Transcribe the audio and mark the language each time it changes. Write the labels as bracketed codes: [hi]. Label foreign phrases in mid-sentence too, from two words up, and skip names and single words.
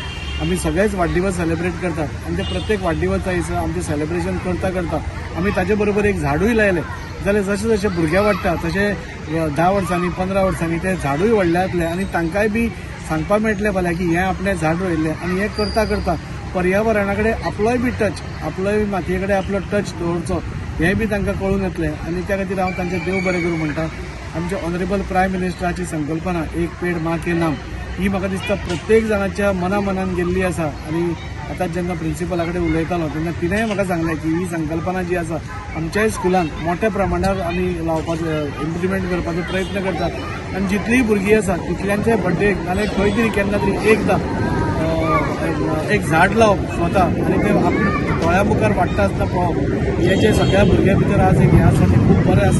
[kok] आमी सगळेच वाडदिवस सेलिब्रेट करतात आनी ते प्रत्येक वाडदिवसा दिसा आमचें सेलिब्रेशन करता करता आमी ताचे बरोबर एक झाडूय लायलें जाल्यार जशें जशें भुरगे वाडटा तशें 10 वर्सांनी 15 वर्सांनी ते झाडूय व्हडले जातले आनी तांकांय बी सांगपा मेळटलें फाल्यां की हें आपणें झाड रोयिल्लें आनी हें करता करता पर्यावरणा कडेन आपलोय बी टच आपलोय मातये कडेन आपलो टच दवरचो हें बी तांकां कळून येतलें. आनी त्या खातीर हांव तांचें देव बरें करूं म्हणटा. आमचे [en] honourable prime [kok] मिनिस्टराची संकल्पना एक पेड माँ के नाम ही म्हाका दिसता प्रत्येक जाणाच्या मनान गेल्ली आसा आनी आतां जेन्ना प्रिंसिपला कडेन उलयतालो तेन्ना तिणेंय म्हाका सांगलें की ही संकल्पना जी आसा आमच्याय स्कुलान मोठ्या प्रमाणावर आमी लावपाचो इम्प्लिमेंट करपाचो प्रयत्न करतात आनी जितलीय भुरगीं आसा तितल्यांच्या बर्थडेक नाल्यार खंय तरी केन्ना तरी एकदां एक झाड लावप स्वता आनी ते आपल्या दोळ्या मुखार वाडटा आसतना पळोवप हे जे सगळ्या भुरग्यां भितर आज एक हें आसा तें खूब बरें आसा.